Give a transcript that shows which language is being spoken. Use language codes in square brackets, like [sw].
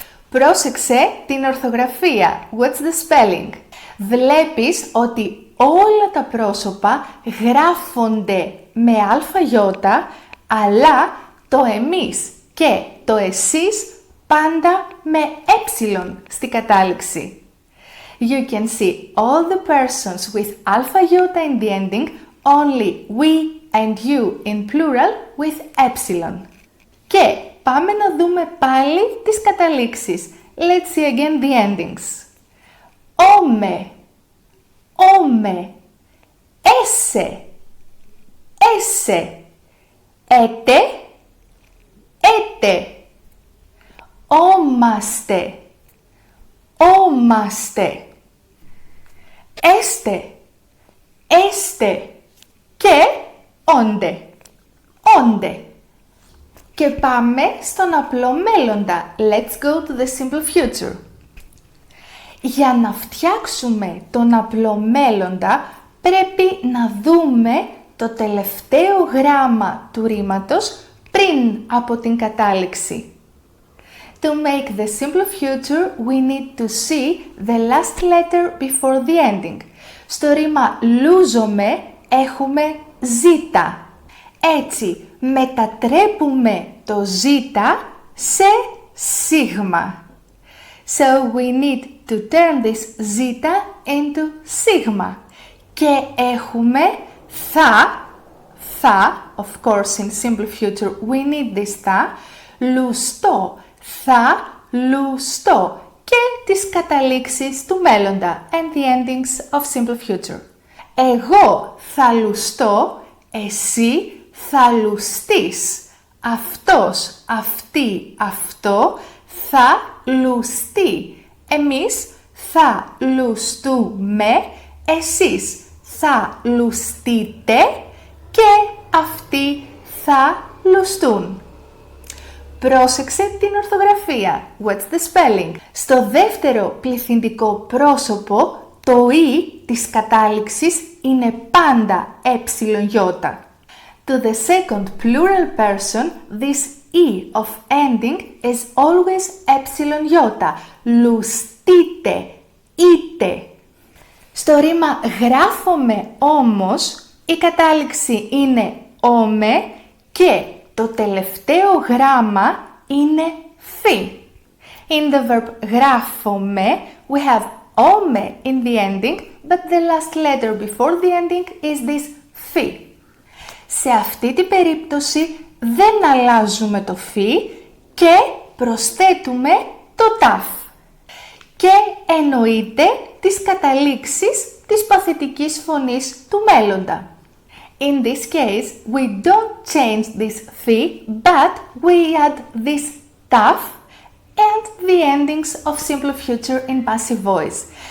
[el] Πρόσεξε την ορθογραφία. [en] What's the spelling? [el] Βλέπεις ότι όλα τα πρόσωπα γράφονται με αλφαγιώτα, αλλά το εμείς και το εσείς πάντα με έψιλον στη κατάληξη. [en] You can see all the persons with alpha iota in the ending, only we and you in plural with epsilon. [el] Και πάμε να δούμε πάλι τις καταλήξεις. [en] let's see again the endings. [el] Όμε, όμε, έσε, έσε, έτε, έτε, όμαστε, όμαστε, έστε, έστε και όντε, όντε. Και πάμε στον απλό μέλλοντα. [en] Let's go to the simple future. [el] Για να φτιάξουμε τον απλό μέλλοντα, πρέπει να δούμε το τελευταίο γράμμα του ρήματος πριν από την κατάληξη. [en] To make the simple future, we need to see the last letter before the ending. [el] Στο ρήμα λούζομαι έχουμε ζήτα. Έτσι, μετατρέπουμε το ζήτα σε σίγμα. [en] So we need to turn this zeta into sigma. [el] Και έχουμε θα, [en] of course in simple future we need this θα, [el] λουστό, θα, λουστό και τις καταλήξεις του μέλλοντα [en] and the endings of simple future. [el] Εγώ θα λουστώ, εσύ θα λουστείς. Αυτός, αυτή, αυτό θα λουστεί. Εμείς θα λουστούμε, εσείς θα λουστείτε και αυτοί θα λουστούν. Πρόσεξε την ορθογραφία. [en] What's the spelling? [el] Στο δεύτερο πληθυντικό πρόσωπο, το «η» της κατάληξης είναι πάντα ε-ι. [en] To the second plural person, this «η» of ending is always ε-ι. [el] Λουστείτε, είτε. Στο ρήμα γράφομαι όμως, η κατάληξη είναι όμε και το τελευταίο γράμμα είναι φι. [en] In the verb γράφομαι, we have όμε in the ending, but the last letter before the ending is this φι. [el] Σε αυτή την περίπτωση δεν αλλάζουμε το φι και προσθέτουμε το ταφ. Και εννοείται τις καταλήξεις της παθητικής φωνής του μέλλοντα. [en] In this case, we don't change this phi, but we add this taf and the endings of simple future in passive voice.